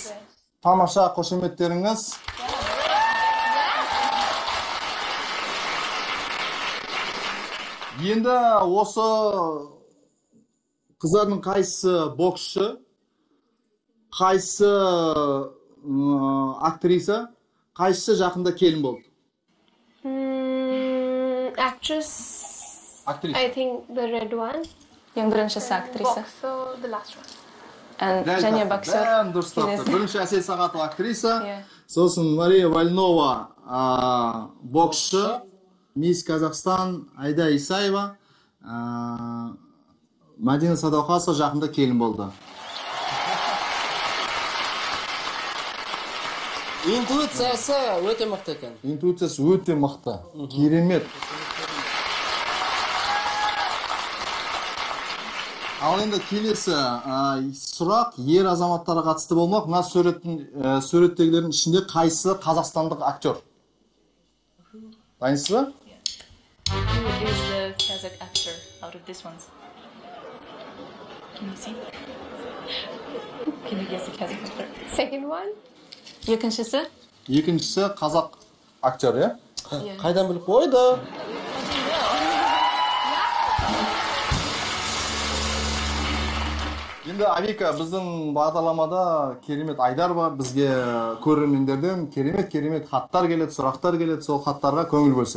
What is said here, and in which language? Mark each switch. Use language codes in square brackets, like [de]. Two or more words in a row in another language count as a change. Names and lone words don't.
[kk] Тамаша, қошеметтеріңіз. Енді осы қыздардың қайсысы боксшы, қайсысы актриса, қайсысы жақында келін болды? [en] Actress. Actress. I think the red one. [kk] Ең біріншісі актриса. [en] Boxer, the last one. [kk] Және боксер. Бәрін дұрыс тапты. Бірінші Әсел Сағатова актриса, сосын Мария Вольнова боксшы, мисс Қазақстан Айда Исаева, Мадина Садуақасова жақында келін болды. Интуициясы өте мықты екен. Интуициясы өте мықты. Керемет. Ал енді келесі сұрақ ер азаматтарға қатысты болмақ. Мына суреттегілердің ішінде қайсысы қазақстандық актер? Дайынсыз ба? [en] Who is the Kazakh actor out of this ones? Can you see? Can you guess the Kazakh actor? Second one? [kk] Екіншісі? Екіншісі қазақ актер, иә? Қайдан біліп қойды? Енді Авика, біздің бағдарламада керемет Айдар бар, бізге көрермендерден керемет хаттар келеді, сұрақтар келеді, сол хаттарға көңіл бөлсек.